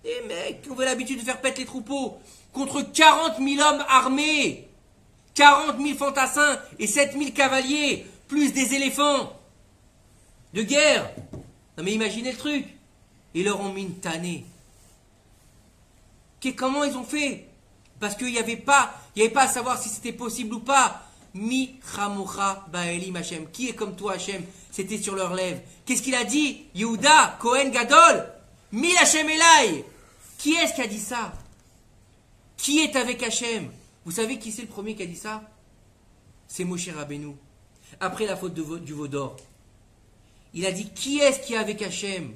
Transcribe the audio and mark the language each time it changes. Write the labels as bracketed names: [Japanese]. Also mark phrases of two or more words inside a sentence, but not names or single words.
[French] Des mecs qui ont l'habitude de faire pète les troupeaux contre 40 000 hommes armés, 40 000 fantassins et 7 000 cavaliers, plus des éléphants de guerre. Non mais imaginez le truc. Ils leur ont mis une tannée. Comment ils ont fait? Parce qu'il n'y avait pas à savoir si c'était possible ou pas. [Hebrew] מי כמוכה באלים השם. [French] Qui est comme toi Hashem? C'était sur leurs lèvres. Qu'est-ce qu'il a dit? [Hebrew] יהודה, כהן גדול, מי השם אליי. [French] Qui est-ce qui a dit ça? Qui est avec Hashem? Vous savez qui c'est le premier qui a dit ça? C'est Moshe Rabbeinu. Après la faute du veau d'or. Il a dit qui est-ce qui est avec Hashem?